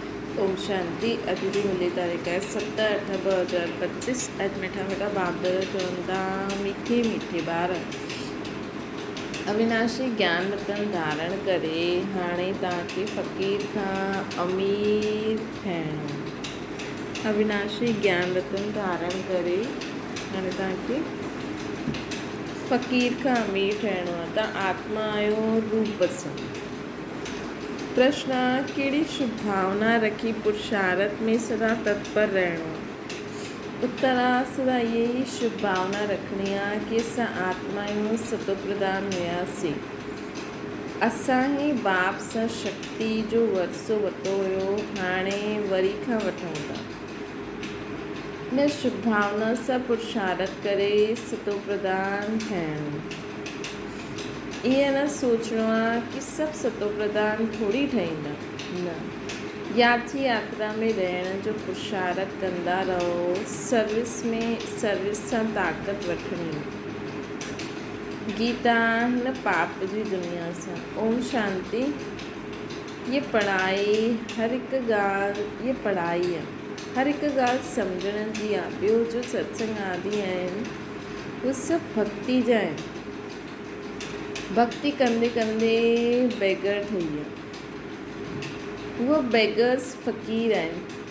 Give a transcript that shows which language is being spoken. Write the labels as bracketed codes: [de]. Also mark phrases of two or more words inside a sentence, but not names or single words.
[sd] ओम शांति। अॼु जी मिली [hi] तारीख़ है [sd] 7/8/2025। अॼु मिठा मिठा बाप दादा चवंदा मीठे मीठे ॿार अविनाशी ज्ञान रतन धारण करे हाणे तव्हांखे फ़क़ीर खां अमीर थियणो। अविनाशी ज्ञान रतन धारण करे हाणे तव्हांखे फ़क़ीर खां अमीर थियणो आहे। तव्हां आत्मा आहियो रूप सां। प्रश्न: कहिड़ी शुभ भावना रखी पुरुषार्थ में सदा तत्पर रहणो आहे? उत्तर आहे सदा इहे ई शुभ भावना रखणी आहे कि असां आत्मा आहियूं, सतो प्रधान हुयासीं। असां ई बाप सां शक्ति जो वरसो वरितो हुयो, हाणे वरी खां वठूं था। इन शुभ भावना सां पुरुषार्थ करे सतो प्रधान थियणो। ईअं न सोचणो आहे कि सभु सतो प्रधान थोरी ठहींदा। न, यात्री यात्रा में रहण जो पुरुषार्थ कंदा रहो। सर्विस सां ताक़त वठणी। गीता हिन पाप जी दुनिया सां। ओम शांति। ये पढ़ाई हर हिकु ॻाल्हि आहे। हर हिकु ॻाल्हि सम्झण जी आहे। ॿियो जो सत्संग आदि आहिनि उहे सभु भक्ति जा आहिनि। भक्ति कंदे कंदे बेगर ठही विया। उहे बेगर्स फ़क़ीर आहिनि।